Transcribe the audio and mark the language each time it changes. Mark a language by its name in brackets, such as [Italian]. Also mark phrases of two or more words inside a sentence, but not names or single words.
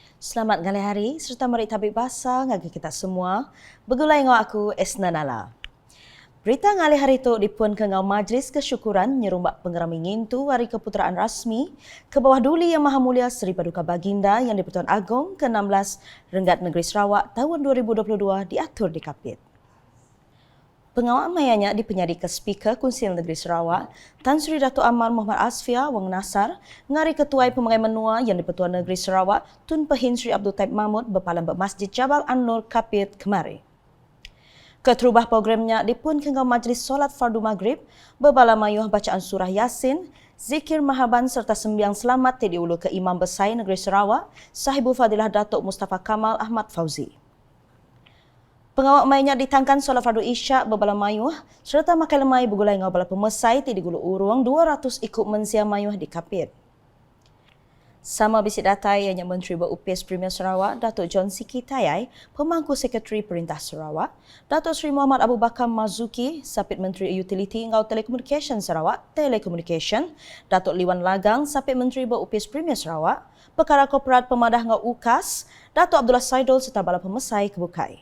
[Iban] Selamat ngalih hari serta mari tabik bahasa ngagi kita semua. Begulai ngau aku Esna Nala. Berita ngalih hari itu dipun ke ngau Majlis Kesyukuran nyerumbak pengerami ngintu Hari Keputeraan Rasmi ke bawah duli Yang Maha Mulia Seri Paduka Baginda yang di-Pertuan Agong ke-16 Renggat Negeri Sarawak tahun 2022 diatur di Kapit. Pengawal mayanya dipenyadi ke Speaker Konsil Negeri Sarawak, Tan Sri Dato' Amar Muhammad Asfia Wang Nasar, ngari Ketuai Pemangai Menua yang di-Pertuan Negeri Sarawak, Tun Pehin Sri Abdul Taib Mahmud berpalam bermasjid Jabal An-Nur Kapit kemari. Keterubah programnya dipun ke Majlis Solat Fardu Maghrib, berbala mayuh bacaan surah Yasin, zikir mahaban serta sembiang selamat diulu ke Imam Besar Negeri Sarawak, Sahibul Fadilah Datuk Mustafa Kamal Ahmad Fauzi. Pengawal mainnya ditangkan solat fardu isyak berbala mayuh serta makan lemai bergulai ngau bala pemesai di gulu urung 200 ikut mensia mayuh di Kapit. Sama bisik datai yang Menteri Berupis Premier Sarawak, Datuk John Siki Tayai, Pemangku Sekretari Perintah Sarawak, Datuk Seri Muhammad Abu Bakar Marzuki, Sapit Menteri Utility Ngau Telekomunikasi Sarawak, Telekomunikasi, Datuk Liwan Lagang, Sapit Menteri Berupis Premier Sarawak, Perkara Korporat Pemadah Ngau UKAS, Datuk Abdullah Saidul serta bala pemesai kebukai.